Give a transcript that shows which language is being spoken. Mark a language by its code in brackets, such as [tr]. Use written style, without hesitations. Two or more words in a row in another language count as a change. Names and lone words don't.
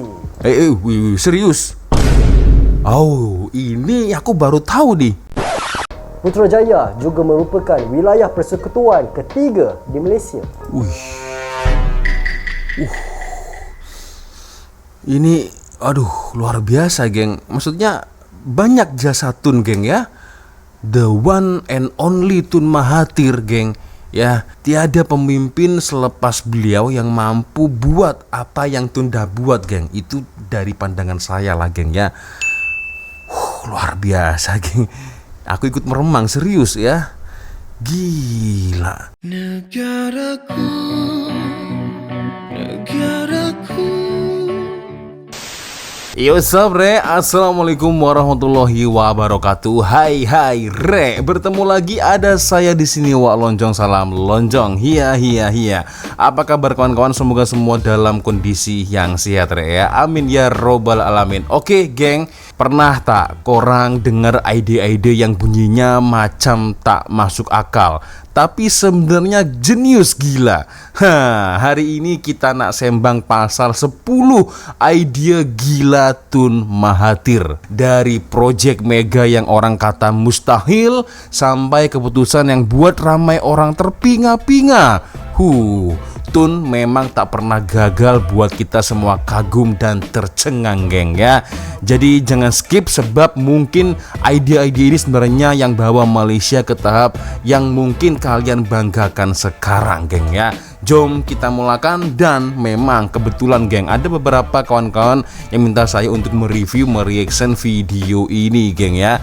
[id] Serius? Oh, ini aku baru tahu nih. [ms] Putrajaya juga merupakan wilayah persekutuan ketiga di Malaysia. Ini, luar biasa, geng. Maksudnya banyak jasa Tun, geng ya. [en] The one and only Tun Mahathir, geng. [ms] Ya, tiada pemimpin selepas beliau yang mampu buat apa yang Tun dah buat, geng. Itu dari pandangan saya lah, geng ya. Luar biasa, geng. [id] Aku ikut meremang, serius ya. Gila. Negaraku, negaraku. Yo sabre, [ar] السلام عليكم ورحمة الله وبركاته. [id] Hai re, bertemu lagi ada saya di sini Wak Lonjong, salam lonjong. Hiya. Apa kabar kawan-kawan? Semoga semua dalam kondisi yang sehat re ya. [ar] آمين يا رب العالمين. [id] Oke, [ms] geng, pernah tak korang dengar ide-ide yang bunyinya macam tak masuk akal, tapi sebenarnya jenius gila? Hari ini kita nak sembang pasal 10 idea gila Tun Mahathir. Dari project mega yang orang kata mustahil sampai keputusan yang buat ramai orang terpinga-pinga. Tun memang tak pernah gagal buat kita semua kagum dan tercengang, geng ya. Jadi jangan skip, sebab mungkin ide-ide ini sebenarnya yang bawa Malaysia ke tahap yang mungkin kalian banggakan sekarang, geng ya. Jom kita mulakan. [id] Dan memang kebetulan, geng, ada beberapa kawan-kawan yang minta saya untuk mereview, mereaction video ini, geng ya.